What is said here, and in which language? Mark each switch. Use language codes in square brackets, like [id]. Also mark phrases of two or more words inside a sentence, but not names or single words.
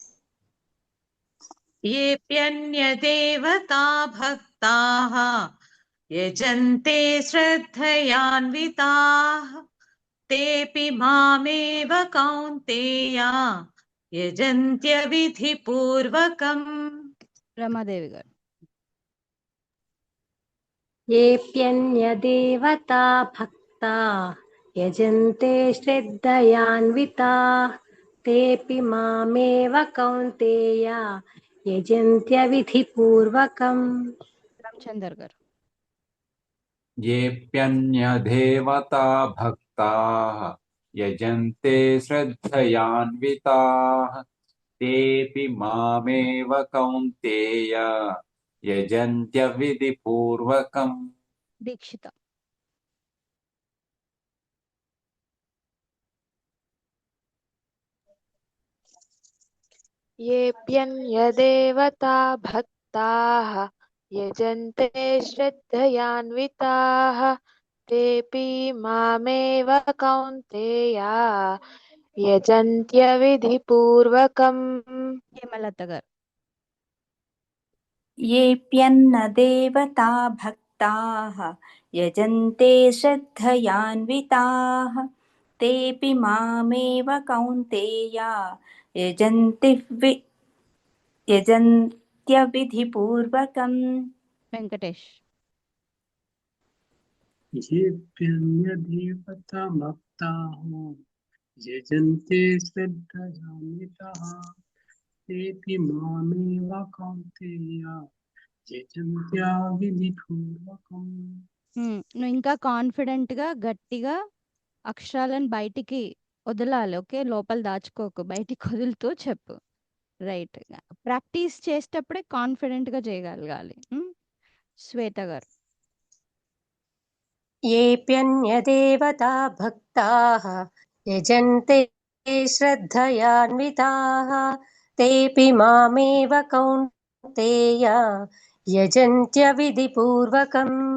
[sa] येऽप्यन्यदेवता भक्ताः यजन्ते श्रद्धयान्विताः तेऽपि मामेव कौन्तेय यजन्त्य विधिपूर्वकम्। [te] రమాదేవి గారు. [sa] येऽप्यन्यदेवता भक्ता यजन्ते श्रद्धयान्विताः तेऽपि मामेव कौन्तेय यजन्त्यविधिपूर्वकम्। [te] రామచందర్ గారు. [sa] येऽप्यन्यदेवता भक्ताः यजन्ते श्रद्धयान्विताः तेऽपि मामेव कौन्तेय यजन्त्यविधिपूर्वकम्। దీక్షిత. येऽप्यन्यदेवता भक्ताः यजन्ते श्रद्धयान्विताः तेऽपि मामेव कौन्तेय यजन्त्यविधिपूर्वकम्। [te] హేమలత గారు. [sa] येऽप्यन्नदेवता भक्ताः यजन्ते श्रद्धयान्विताः तेऽपि मामेव कौन्तेय यजन्त्यविधिपूर्वकम्। వెంకటేష్. येऽप्यन्यदेवता भक्ताः यजन्ते श्रद्धयान्विताः तेऽपि मामेव कौन्तेय यजन्त्यविधिपूर्वकम्। [te] నువ్వు ఇంకా కాన్ఫిడెంట్ గా గట్టిగా అక్షరాలను బయటికి వదలాలి. ఓకే, లోపల దాచుకోకు, బయటికి వదులుతూ చెప్పు. రైట్, ప్రాక్టీస్ చేసేటప్పుడే కాన్ఫిడెంట్ గా చేయగలగాలి. శ్వేత గారు. [sa] येऽप्यन्यदेवता भक्ताः यजन्ते श्रद्धयान्विताः तेऽपि मामेव कौन्तेय यजन्त्यविधिपूर्वकम्।